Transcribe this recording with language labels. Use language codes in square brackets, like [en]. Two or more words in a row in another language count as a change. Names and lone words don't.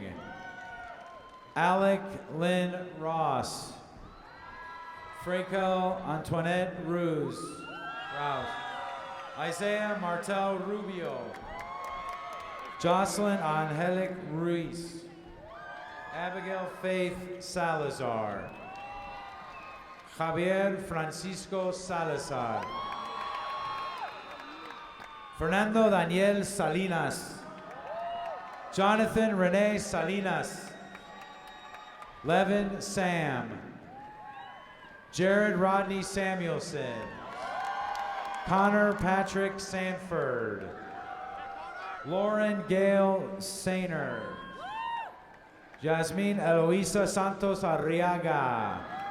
[en] Alec Lynn Ross. Frekel Antoinette Rouse. Isaiah Martel Rubio. Jocelyn Angelic Ruiz. Abigail Faith Salazar. Javier Francisco Salazar. Fernando Daniel Salinas. Jonathan Rene Salinas. Levin Sam. Jared Rodney Samuelson. Connor Patrick Sanford. Lauren Gail Sainer. Jasmine Eloisa Santos Arriaga.